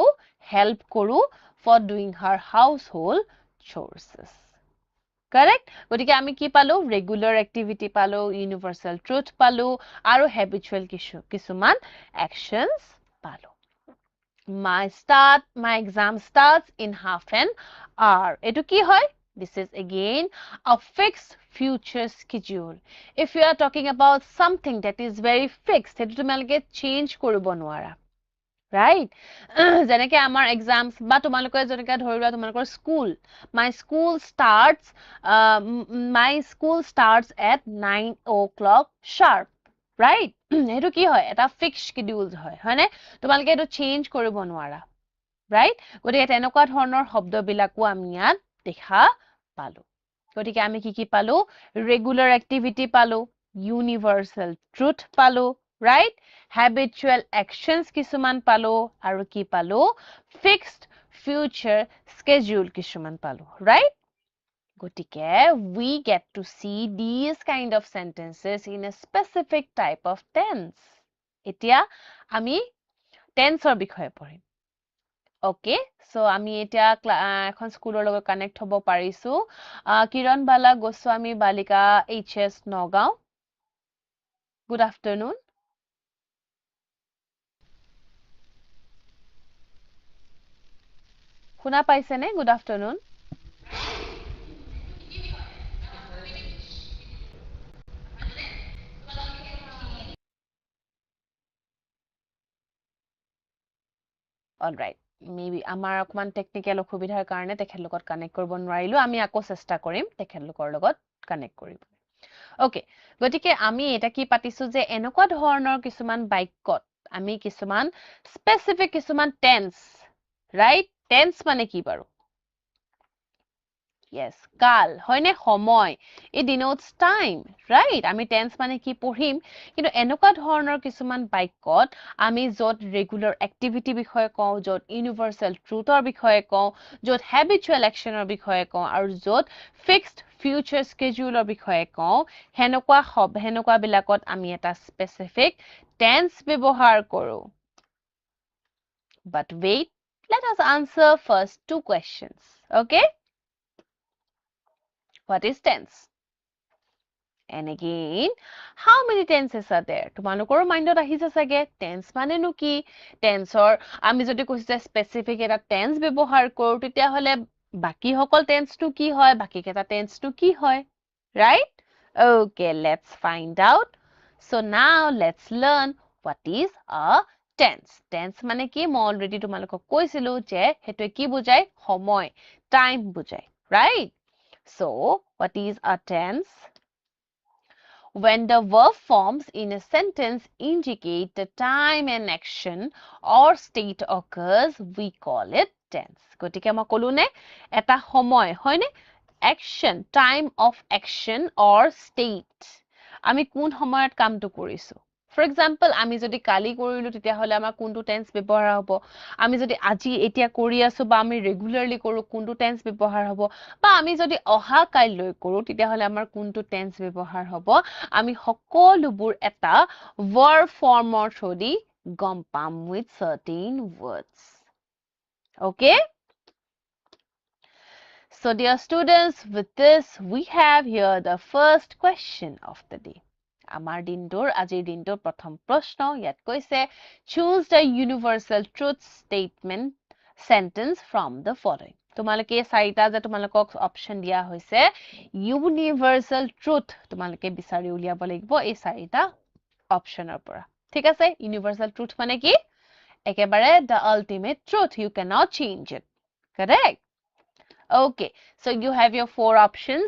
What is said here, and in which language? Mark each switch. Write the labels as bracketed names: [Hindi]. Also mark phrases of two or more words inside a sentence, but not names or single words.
[English] Help কৰো for doing her household chores. Correct? [Assamese] গতিকে আমি কি পালো? [English] Regular activity [Assamese] পালো, [English] universal truth [Assamese] পালো, আৰু habitual কিছুমান actions পালো. [English] My exam starts in half an hour. [Assamese] এটো কি হয়? [English] This is again a fixed future schedule. If you are talking about something that is very fixed, [Assamese] এটো তোমালোকে change কৰিব নোৱাৰা. Right? যেনেকে আমাৰ exams বা তোমালোকে যেনেকে ধৰিবা তোমালোকৰ school. [English] My school starts at 9 o'clock sharp. Right? [Assamese] এটো কি হয়? এটা [English] fixed schedule [Assamese] হয়. হয়নে? তোমালোকে এটো change কৰিব নোৱাৰা. Right? গতিকে তেনেকুৱা ধৰণৰ শব্দবিলাকো আমি ইয়াত দেখা পালো. গতিকে আমি কি পালো? [English] Regular activity পালো, universal truth পালো, right? Habitual actions [Assamese] কিছুমান পালো, আৰু কি পালো? [English] Fixed future schedule কিছুমান পালো, right? গতিকে we get to see these kind of sentences in a specific type of tense. [Assamese] এতিয়া আমি tenseৰ বিষয়ে পঢ়িম. [English] Okay, so [Assamese] আমি এতিয়া এখন স্কুলৰ লগত কানেক্ট হ'ব পাৰিছো. কিৰণ বালা গোস্বামী বালিকা HS নগাঁও. [English] Good afternoon. [Assamese] শুনা পাইছেনে? [English] Good afternoon. All right. [Assamese] Maybe আমাৰ অকমান টেকনিক্যাল অসুবিধাৰ কাৰণে তেখেতলোকত কানেক্ট কৰিব নোৱাৰিলো. আমি আকৌ চেষ্টা কৰিম তেখেতলোকৰ লগত কানেক্ট কৰিবলৈ. ওকে গতিকে আমি এটা কি পাতিছো যে এনেকুৱা ধৰণৰ কিছুমান বাক্যত আমি কিছুমান স্পেসিফিক কিছুমান [English] tense right tense [Assamese] মানে কি বাৰু Yes, কাল হয়নে সময় [English] it denotes time right [Assamese] আমি টেন্স মানে কি পঢ়িম কিন্তু এনেকুৱা ধৰণৰ কিছুমান বাক্যত আমি যত [English] regular activity [Assamese] বিষয়ে কওঁ যত [English] universal truthৰ [Assamese] বিষয়ে কওঁ যত [English] habitual actionৰ [Assamese] বিষয়ে কওঁ আৰু যত [English] fixed future scheduleৰ [Assamese] বিষয়ে কওঁ হেনেকুৱা বিলাকত আমি এটা [English] specific tense [Assamese] ব্যৱহাৰ কৰো [English] but wait let us answer first two questions okay What is tense? And again, how many tenses are there? [Assamese] তোমালোকৰ মাইণ্ডত আহিছে চাগে টেন্স মানেনো কি টেন্সৰ আমি যদি কৈছে স্পেসিফিক এটা টেন্স ব্যৱহাৰ কৰো তেতিয়া হলে বাকি সকল টেন্সটো কি হয় বাকি কেটা টেন্সটো কি হয় [English] right okay let's find out so now let's learn what is a tense tense [Assamese] মানে কি মই অলৰেডি তোমালোকক কৈছিলো যে হেতু কি বুজায় সময় টাইম বুজায় [English] right So, what is a tense? When the verb forms in a sentence indicate the time and action or state occurs, we call it tense. [Assamese] গতিকে মই কলো নে এটা সময় হয় নে [English] action, time of action or state. [Assamese] আমি কোন সময়ত কামটো কৰিছো [English] For example, [Assamese] আমি যদি কালি কৰিলো তেতিয়া হলে আমাৰ কোনটো টেন্স ব্যৱহাৰ হ'ব আমি যদি আজি এতিয়া কৰি আছো বা আমি ৰেগুলাৰলি কৰো কোনটো টেন্স ব্যৱহাৰ হ'ব বা আমি যদি অহা কাইলৈ কৰো তেতিয়া হলে আমাৰ কোনটো টেন্স ব্যৱহাৰ হ'ব আমি সকলোবোৰ এটা [English] verb formৰ [Assamese] থ্ৰুদি গম পাম [English] with certain words okay So dear students with this we have here the first question of the day [Assamese] আমাৰ দিনটোৰ আজিৰ দিনটোৰ প্ৰথম প্ৰশ্ন ইয়াত কৈছে [English] choose the universal truth statement sentence from the following [Assamese] তোমালোকে চাৰিটা যে তোমালোকক অপচন দিয়া হৈছে [English] universal truth [Assamese] তোমালোকে বিচাৰি উলিয়াব লাগিব এই চাৰিটা অপচনৰ পৰা ঠিক আছে [English] universal truth [Assamese] মানে কি একেবাৰে [English] the ultimate truth you cannot change it correct Okay, so you have your four options.